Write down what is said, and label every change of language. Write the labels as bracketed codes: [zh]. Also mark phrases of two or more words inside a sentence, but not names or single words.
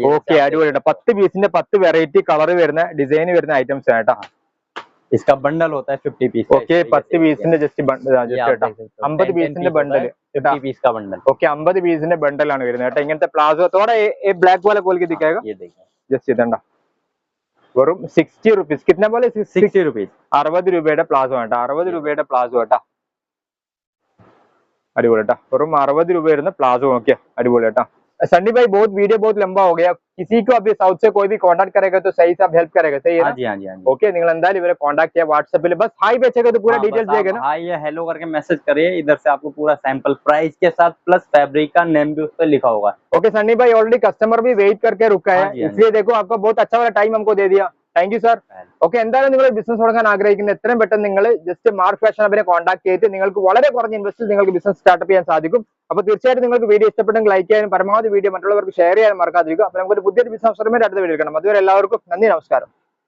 [hi] ये [ml] ഓക്കെ, അടിപൊളിയായിട്ട് 10 പീസിന്റെ 10 [en] variety colour [ml] വരുന്ന ഡിസൈൻ വരുന്ന ഐറ്റംസ് ആണ് കേട്ടോ. [hi] इसका बंडल होता है 50 पीस का. [ml] ഓക്കെ, 10 പീസിന്റെ ജസ്റ്റ് കേട്ടോ, 50 പീസിന്റെ ബണ്ടൽ. [hi] 50 पीस का बंडल. [ml] ओके, 50 പീസിന്റെ ബണ്ടലാണ് വരുന്നത് കേട്ടോ. ഇങ്ങനത്തെ പ്ലാസോ തോടെ ബ്ലാക്ക് [hi] वाला खोल के दिखाएगा. ये देखिए [ml] ജസ്റ്റ് ഇതണ്ട, വെറും 60 रुपीस. [hi] कितना बोले? 60 रुपीज. [ml] 60 രൂപയുടെ പ്ലാസോ കേട്ടോ, 60 രൂപയുടെ പ്ലാസോ കേട്ടോ. अड़िपोली बेटा, वरुम 60 രൂപ വരുന്ന प्लाजो നോക്കിയാ अड़िपोली बेटा. [hi] सन्नी भाई बहुत वीडियो बहुत लंबा हो गया, किसी को अभी साउथ से कोई भी कांटेक्ट करेगा तो सही से आप हेल्प करेगा, सही है ना? हाँ जी हाँ जी हाँ जी. ओके, [ml] നിങ്ങൾ എന്തായാലും ഇവരെ [hi] कांटेक्ट किया व्हाट्सएप पे, बस हाई भेजेगा तो पूरा हाँ, डिटेल्स बस आप देगा ना. हाई या हेलो करके मैसेज करिए, इधर से आपको पूरा [en] sample price [hi] के साथ प्लस फैब्रिक का नेम भी उस पर लिखा होगा. ओके, सन्नी भाई [en] already customer [hi] भी वेट करके रुका है, हाँ जी, हाँ इसलिए देखो आपका बहुत अच्छा वाला टाइम हमको दे दिया. [en] thank you sir. [ml] ഓക്കെ, എന്തായാലും നിങ്ങൾ ബിസിനസ് തുടങ്ങാൻ ആഗ്രഹിക്കുന്ന എത്രയും പെട്ടെന്ന് നിങ്ങൾ ജസ്റ്റ് മാർക്ക് ഫാഷൻ ഹബിനെ കോൺടാക്ട് ചെയ്ത് നിങ്ങൾക്ക് വളരെ കുറഞ്ഞ ഇൻവെസ്റ്റിൽ നിങ്ങൾക്ക് [en] business startup [ml] ചെയ്യാൻ സാധിക്കും. അപ്പോൾ തീർച്ചയായിട്ടും നിങ്ങൾക്ക് വീഡിയോ ഇഷ്ടപ്പെട്ടെങ്കിൽ ലൈക്ക് ചെയ്യാനും പരമാവധി വീഡിയോ മറ്റുള്ളവർക്ക് ഷെയർ ചെയ്യാനും മറക്കാതിരിക്കും. അപ്പോൾ നമുക്ക് പുതിയൊരു ബിസിനസ് അടുത്ത വീഡിയോ കാണാം. അതുവരെ എല്ലാവർക്കും നന്ദി, നമസ്കാരം.